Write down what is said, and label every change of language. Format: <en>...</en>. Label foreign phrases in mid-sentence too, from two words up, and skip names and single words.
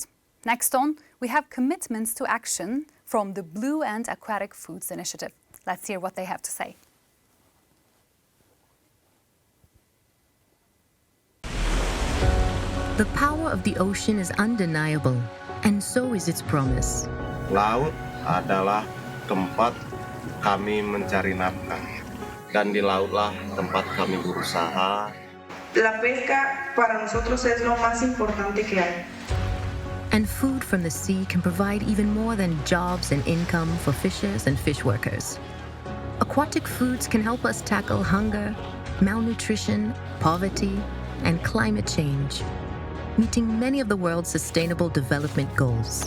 <en>Next on, we have commitments to action from the Blue and Aquatic Foods Initiative. Let's hear what they have to say. The power of the ocean is undeniable, and so is its promise.</en> <id>Laut adalah tempat kami mencari nafkah, dan di lautlah tempat kami berusaha.</id> <es>La pesca para nosotros es lo más importante que hay.</es> <en>And food from the sea can provide even more than jobs and income for fishers and fish workers. Aquatic foods can help us tackle hunger, malnutrition, poverty, and climate change, meeting many of the world's sustainable development goals.</en>